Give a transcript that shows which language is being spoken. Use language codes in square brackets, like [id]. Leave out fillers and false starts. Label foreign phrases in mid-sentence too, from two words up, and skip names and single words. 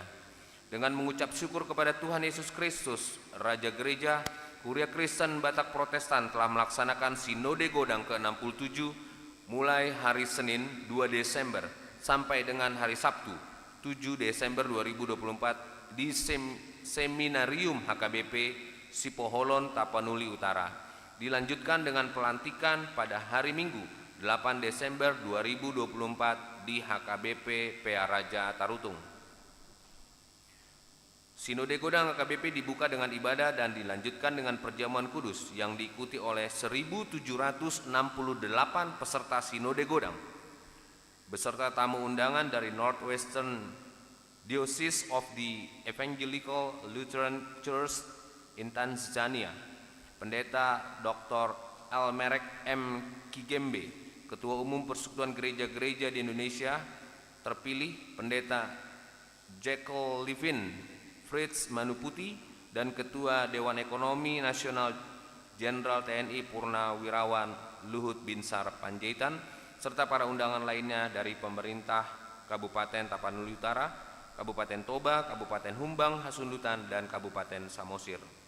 [id] Dengan mengucap syukur kepada Tuhan Yesus Kristus, Raja Gereja, Kuria Kristen Batak Protestan telah melaksanakan Sinode Godang ke-67 mulai hari Senin 2 Desember sampai dengan hari Sabtu 7 Desember 2024 di Seminarium HKBP Sipoholon, Tapanuli Utara. Dilanjutkan dengan pelantikan pada hari Minggu 8 Desember 2024 di HKBP PA Raja Tarutung. Sinode Godang HKBP dibuka dengan ibadah dan dilanjutkan dengan perjamuan kudus yang diikuti oleh 1.768 peserta Sinode Godang beserta tamu undangan dari Northwestern Diocese of the Evangelical Lutheran Church in Tanzania, Pendeta Dr. Almerek M. Kigembe, Ketua Umum Persekutuan Gereja-Gereja di Indonesia terpilih, Pendeta Jekyll Livin Fritz Manuputi, dan Ketua Dewan Ekonomi Nasional Jenderal TNI Purnawirawan Luhut Binsar Panjaitan, serta para undangan lainnya dari pemerintah Kabupaten Tapanuli Utara, Kabupaten Toba, Kabupaten Humbang, Hasundutan, dan Kabupaten Samosir.